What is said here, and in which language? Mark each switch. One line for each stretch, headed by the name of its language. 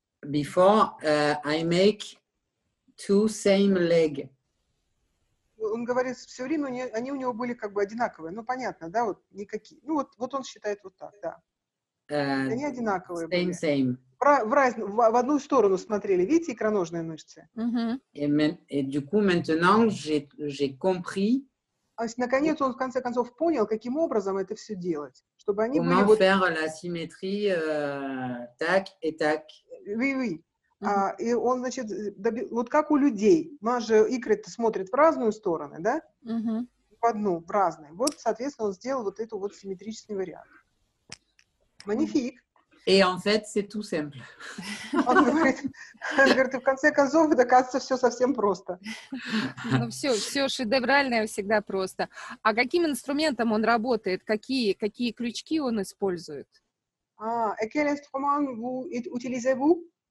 English: Before I make two same leg.
Russian: Он говорит, все время они у него были как бы одинаковые. Ну, понятно, да, вот никакие. Ну, вот он считает вот так, да. Они одинаковые были.
English: Same.
Russian: В одну сторону смотрели, видите, икроножные мышцы?
French: Et du coup, maintenant, j'ai compris
Russian: наконец он в конце концов понял, каким образом это все делать, чтобы они
French: comment
Russian: были
French: faire la symétrie tac et tac. Oui.
Russian: И он, значит, вот как у людей, у нас же икры смотрят в разные стороны, да? В одну, в разные. Вот, соответственно, он сделал вот эту вот симметричный вариант.
French: Magnifique. Et en fait, c'est tout simple.
Russian: Он говорит, и в конце концов, это, кажется, все совсем просто. Ну, все шедевральное всегда просто. А каким инструментом он работает? Какие крючки он использует?
French: Et quel instrument vous utilisez-vous?